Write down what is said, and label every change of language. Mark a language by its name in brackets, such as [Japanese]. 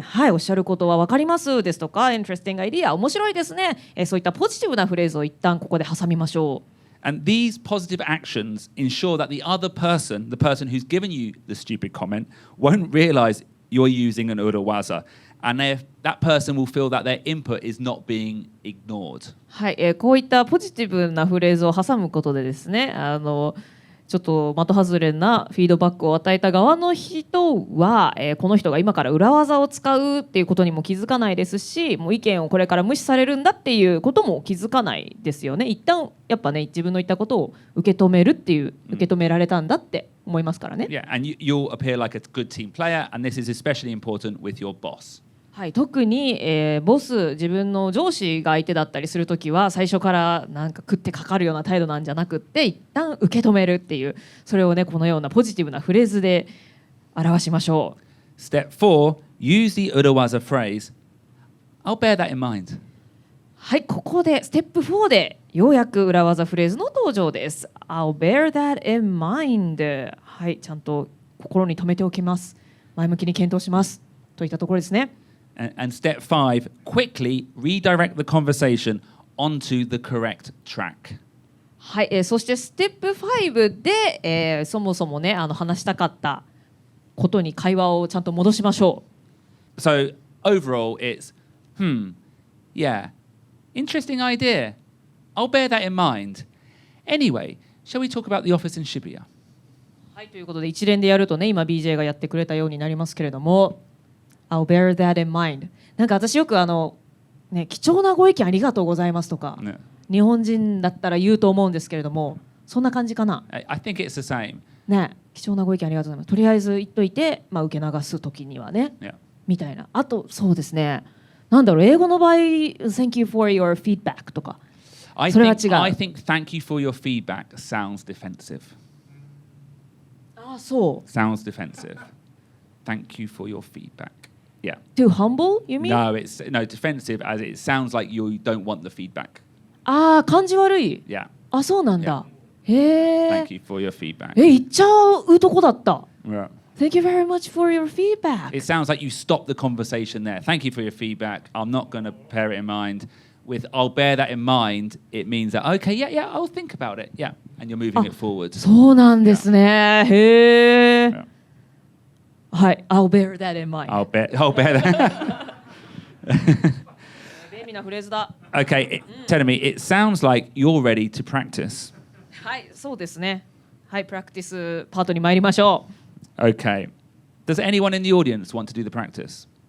[Japanese] はい、おっしゃることは分かりますですとか、 [English] interesting idea、 [Japanese] 面白いですね。そういったポジティブなフレーズを一旦ここで挟みましょう。 [English] And these positive actions ensure that the other person, the person who's given you the stupid comment, won't realize you're using an urawaza. And that person will feel that their input is not being ignored. [Japanese] はい、こういったポジティブなフレーズを挟むことでですね、ちょっと的外れなフィードバックを与えた側の人は、この人が今から裏技を使うっていうことにも気づかないですし、もう意見をこれから無視されるんだっていうことも気づかないですよね。一旦やっぱね、自分の言ったことを受け止めるっていう、受け止められたんだって思いますからね。 [English] Yeah, and you'll appear like a good team player, and this is especially important with your boss. [Japanese] はい、特に、ボス、自分の上司が相手だったりするときは最初からなんか食ってかかるような態度なんじゃなくって一旦受け止めるっていう、それをねこのようなポジティブなフレーズで表しましょう。 [English] Step 4. Use the urawaza phrase, I'll bear that in mind. [Japanese] はい、ここでステップ4でようやく裏技フレーズの登場です。 [English] I'll bear that in mind。 [Japanese] はい、ちゃんと心に留めておきます、前向きに検討しますといったところですね。 [English] And step 5, quickly redirect the conversation onto the correct track. [Japanese] はい、そしてステップ5で、そもそもね話したかったことに会話をちゃんと戻しましょう。 [English] So overall it's, yeah, interesting idea. I'll bear that in mind. Anyway, shall we talk about the office in Shibuya? [Japanese] はい、ということで一連でやるとね、今 BJ がやってくれたようになりますけれども、 [English] I'll bear that in mind。 [Japanese] なんか私よく貴重なご意見ありがとうございますとか、 [English] No. [Japanese] 日本人だったら言うと思うんですけれども、そんな感じかな。 [English] I think it's the same. [Japanese] ね、貴重なご意見ありがとうございます。とりあえず言っといて、受け流すときにはね、 [English] Yeah. [Japanese] みたいな。あとそうですね。なんだろう、英語の場合、 [English] Thank you for your feedback [Japanese] とか。 [English] I [Japanese] それは違う。 [English] think thank you for your feedback sounds defensive. [Japanese] あ、そう。 [English] Sounds defensive. Thank you for your feedback. Yeah. Too humble, you mean? No, it's defensive as it sounds like you don't want the feedback. [Japanese] ああ、感じ悪い。 [English] Yeah. [Japanese] あ、そうなんだ。へえ。 [English] Thank you for your feedback. [Japanese] 言っちゃうとこだった。 [English] Yeah. Thank you very much for your feedback. It sounds like you stopped the conversation there. Thank you for your feedback. I'm not going to bear it in mind. With I'll bear that in mind, it means that, okay, yeah, I'll think about it. Yeah. And you're moving it forward. [Japanese] そうなんですね。へえ。 [English] Yeah. はい、I'll bear that in mind. I'll bear that. [Japanese] 便利なフレーズだ。 [English] Okay, tell me, it sounds like you're ready to practice. [Japanese] はい、そうですね。はい、プラクティスパートに参りましょう。 [English] Okay. Does anyone in the audience want to do the practice?